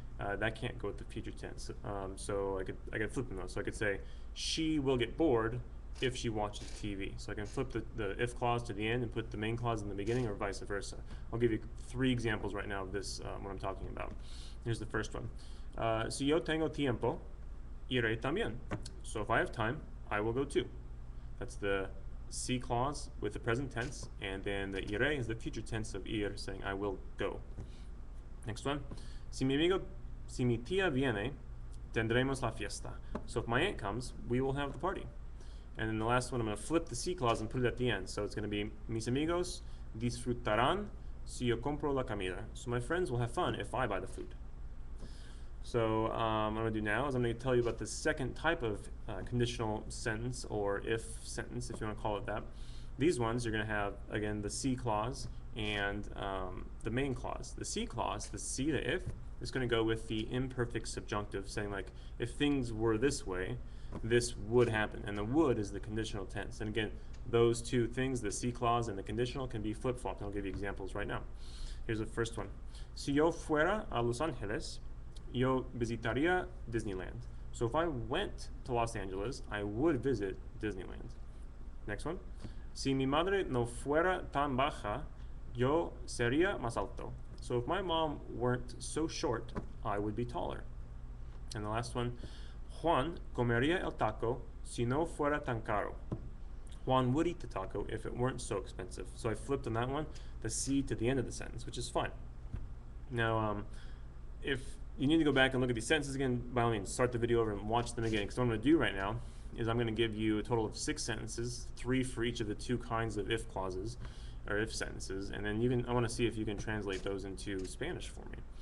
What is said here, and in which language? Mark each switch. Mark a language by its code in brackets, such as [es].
[en] That can't go with the future tense. So I could flip them though. So I could say she will get bored if she watches TV. So I can flip the if clause to the end and put the main clause in the beginning, or vice versa. I'll give you three examples right now of this, what I'm talking about. Here's the first one. [es] Si yo tengo tiempo, iré también. [en] So if I have time, I will go too. That's the si clause with the present tense, and then the iré is the future tense of ir, saying I will go. Next one. [es] Si mi tía viene, tendremos la fiesta. [en] So if my aunt comes, we will have the party. And then the last one, I'm going to flip the si clause and put it at the end. So it's going to be [es] mis amigos disfrutarán si yo compro la comida. [en] So my friends will have fun if I buy the food. So what I'm going to do now is I'm going to tell you about the second type of conditional sentence, or if sentence, if you want to call it that. These ones, you're going to have, again, the si clause and the main clause. The si clause, the si, the if, is going to go with the imperfect subjunctive, saying like, if things were this way, this would happen. And the would is the conditional tense. And again, those two things, the si clause and the conditional, can be flip-flopped. I'll give you examples right now. Here's the first one. [es] Si yo fuera a Los Angeles, yo visitaría Disneyland. [en] So if I went to Los Angeles, I would visit Disneyland. Next one. [es] Si mi madre no fuera tan baja, yo sería más alto. [en] So if my mom weren't so short, I would be taller. And the last one. [es] Juan comería el taco si no fuera tan caro. [en] Juan would eat the taco if it weren't so expensive. So I flipped on that one, the si to the end of the sentence, which is fine. Now, if you need to go back and look at these sentences again, by all means, start the video over and watch them again. Because what I'm going to do right now is I'm going to give you a total of 6 sentences, 3 for each of the 2 kinds of if clauses, or if sentences, and then I want to see if you can translate those into Spanish for me.